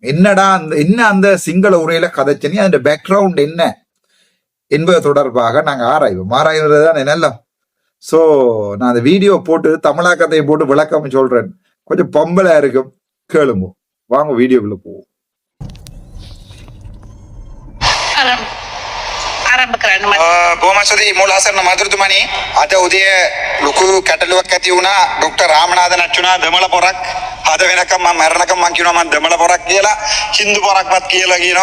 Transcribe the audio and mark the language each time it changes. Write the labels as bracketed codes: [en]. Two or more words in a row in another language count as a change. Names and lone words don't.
[ta] என்னடா அந்த சிங்கள உரையில கதைச்சனி, அந்த பேக்ரவுண்ட் என்ன என்பது தொடர்பாக நாங்க ஆராய்வது தான் என்னெல்லாம். சோ நான் அந்த வீடியோ போட்டு தமிழாக்கத்தை போட்டு விளக்கம் சொல்றேன். கொஞ்சம் பம்பலா இருக்கும், கேளுங்க. வாங்க வீடியோக்குள்ள போவோம். [si] බොහොමස්තුති මූලාසන මధుරතුමනි. අද උදේ ලොකු කැටලුවක් ඇති වුණා ඩොක්ටර් රාමනාදන් අර්චනා දෙමළ පොරක්. අද වෙනකම් මම මැරෙනකම් මම කියනවා මම දෙමළ පොරක් කියලා. හින්දු පොරක්වත් කියලා කියනවා.